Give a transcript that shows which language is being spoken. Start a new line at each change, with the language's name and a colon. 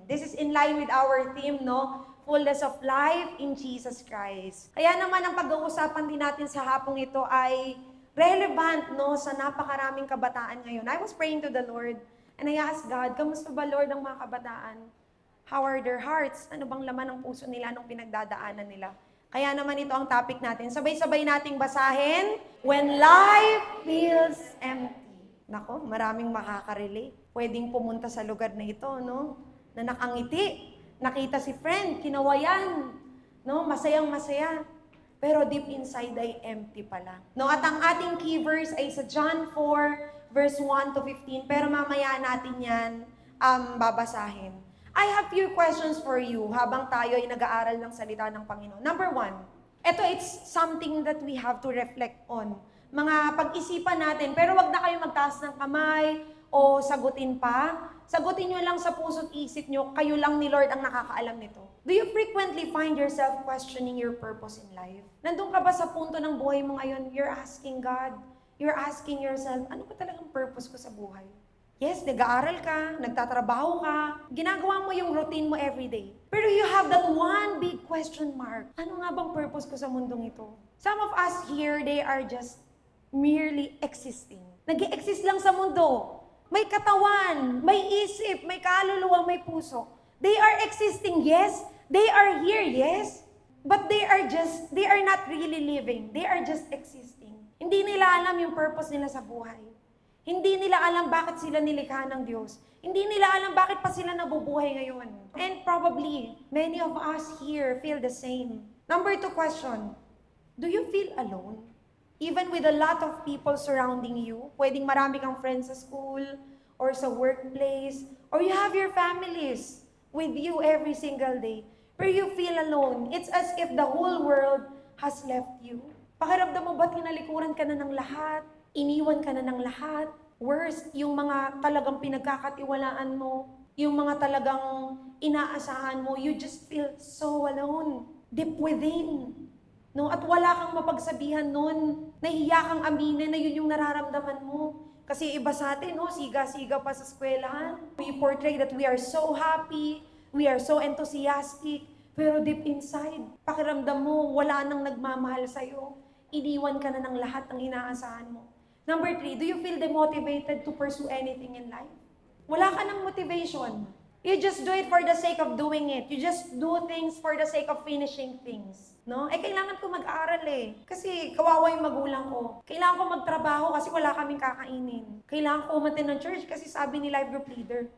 English: This is in line with our theme, no? Fullness of life in Jesus Christ.
Filipino: Kaya naman ang pag-uusapan din natin sa hapong ito ay relevant, no, sa napakaraming kabataan ngayon.
English: I was praying to the Lord and I asked God,
Filipino: kamusta ba,
English: Lord,
Filipino: ang mga kabataan?
English: How are their hearts?
Filipino: Ano bang laman ng puso nila nung pinagdadaanan nila? Kaya naman ito ang topic natin. Sabay-sabay nating basahin.
English: When life feels empty.
Filipino: Nako, maraming makaka-relate. Pwedeng pumunta sa lugar na ito, no? Na nakangiti. Nakita si friend, kinawayan. No? Masayang-masaya. Pero
English: deep inside
Filipino: ay empty pala. No? At ang ating key verse ay sa John 4, verse 1 to 15. Pero mamaya natin yan babasahin.
English: I have few questions for you
Filipino: habang tayo ay nag-aaral ng salita ng Panginoon.
English: Number 1, it's something that we have to reflect on.
Filipino: Mga pag-isipan natin, pero wag na kayo magtaas ng kamay o sagutin pa. Sagutin nyo lang sa puso't isip nyo, kayo lang ni Lord ang nakakaalam nito.
English: Do you frequently find yourself questioning your purpose in life?
Filipino: Nandun ka ba sa punto ng buhay mo ngayon,
English: you're asking God, you're asking yourself,
Filipino: ano ba talagang purpose ko sa buhay? Yes, nag-aaral ka, nagtatrabaho ka, ginagawa mo yung routine mo everyday. Pero
English: you have that one big question mark.
Filipino: Ano nga bang purpose ko sa mundong ito?
English: Some of us here, they are just merely existing.
Filipino: Nag-i-exist lang sa mundo. May katawan, may isip, may kaluluwa, may puso.
English: They are existing, yes. They are here, yes. But they are not really living. They are just existing.
Filipino: Hindi nila alam yung purpose nila sa buhay. Hindi nila alam bakit sila nilikha ng Diyos. Hindi nila alam bakit pa sila nabubuhay ngayon.
English: And probably, many of us here feel the same. Number 2 question, do you feel alone? Even with a lot of people surrounding you,
Filipino: pwedeng marami kang friends sa school,
English: or sa workplace, or you have your families with you every single day, pero you feel alone. It's as if the whole world has left you.
Filipino: Pakiramdam mo ba tinalikuran ka na ng lahat? Iniwan ka na ng lahat. Worse, yung mga talagang pinagkakatiwalaan mo, yung mga talagang inaasahan mo,
English: you just feel so alone, deep within.
Filipino: No? At wala kang mapagsabihan nun. Nahiya kang aminin na yun yung nararamdaman mo. Kasi iba sa atin, no? Siga-siga pa sa eskwelahan.
English: We portray that we are so happy, we are so enthusiastic,
Filipino: pero
English: deep inside,
Filipino: pakiramdam mo, wala nang nagmamahal sa'yo. Iniwan ka na ng lahat ng inaasahan mo.
English: Number 3, do you feel demotivated to pursue anything in life?
Filipino: Wala ka ng motivation.
English: You just do it for the sake of doing it. You just do things for the sake of finishing things.
Filipino: No? Kailangan ko mag-aral Kasi kawawa yung magulang ko. Kailangan ko magtrabaho kasi wala kaming kakainin. Kailangan ko umattend ng church kasi sabi ni life group leader.